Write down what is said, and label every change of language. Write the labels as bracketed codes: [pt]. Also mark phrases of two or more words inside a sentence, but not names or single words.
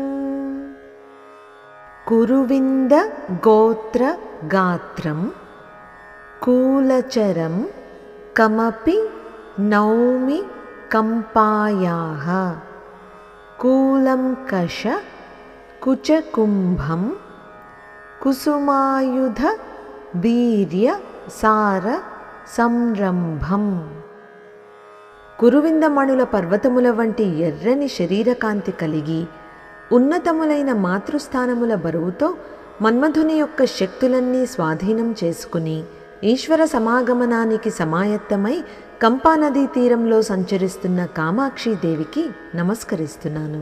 [sa] कुरुविन्दगोत्रगात्रं कूलचरं कमपि नौमि कम्पायाः कूलं कशकुचकुम्भं कुसुमायुधवीर्यसारसंरम्भम्। [te] కురువిందమణుల పర్వతముల వంటి ఎర్రని శరీరకాంతి కలిగి ఉన్నతములైన మాతృస్థానముల బరువుతో మన్మధుని యొక్క శక్తులన్నీ స్వాధీనం చేసుకుని ఈశ్వర సమాగమనానికి సమాయత్తమై కంపానదీ తీరంలో సంచరిస్తున్న కామాక్షిదేవికి నమస్కరిస్తున్నాను.